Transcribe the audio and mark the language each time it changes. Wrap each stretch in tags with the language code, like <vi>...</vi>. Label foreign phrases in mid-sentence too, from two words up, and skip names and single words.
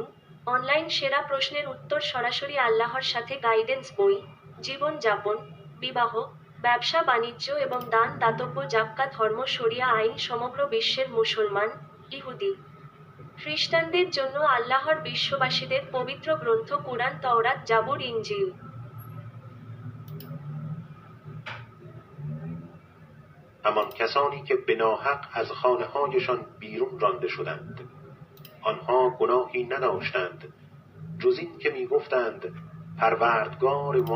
<bn>অনলাইন সেরা প্রশ্নের উত্তর সরাসরি আল্লাহর সাথে গাইডেন্স বই, জীবনযাপন, বিবাহ, ব্যবসা বাণিজ্য এবং দান দাতব্য জাক্কা ধর্ম শরিয়া আইন সমগ্র বিশ্বের মুসলমান, ইহুদি, খ্রিস্টানদের জন্য আল্লাহর বিশ্ববাসীদের পবিত্র গ্রন্থ কুরআন, তাওরাত, জাবুর, ইনজিল।</bn> <fa>همان کسانی که بناحق از خانه‌هایشان بیرون رانده شدند آنها گناهی نداشتند جز این که می‌گفتند پروردگار ما</fa>